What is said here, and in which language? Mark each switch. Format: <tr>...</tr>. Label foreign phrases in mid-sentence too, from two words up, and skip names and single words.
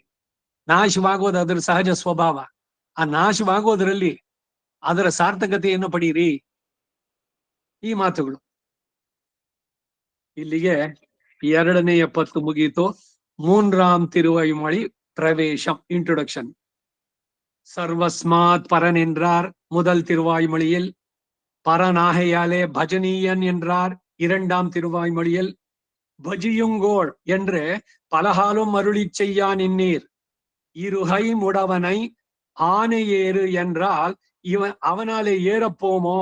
<kn>ನಾಶವಾಗೋದು ಅದರ ಸಹಜ ಸ್ವಭಾವ. ಆ ನಾಶವಾಗೋದ್ರಲ್ಲಿ ಅದರ ಸಾರ್ಥಕತೆಯನ್ನು ಪಡೀರಿ. ಈ ಮಾತುಗಳು. ಇಲ್ಲಿಗೆ 2ನೇ ಎಪ್ಪತ್ತು ಮುಗೀತು. 3ಆಂ ತಿರುವೈಮೊಳಿ ಪ್ರವೇಶಂ, ಇಂಟ್ರೊಡಕ್ಷನ್.</kn> <ta>சர்வஸ்மாத் பரன் என்றார் முதல் திருவாய்மொழியில். பரநாகையாலே பஜனீயன் என்றார் 2ஆம் திருவாய்மொழியில். பஜியுங்கோள் என்று பலகாலும் அருளி செய்யா நின்னீர். இருகை முடவனை ஆனை ஏறு என்றால் அவனாலே ஏறப்போமோ?</ta>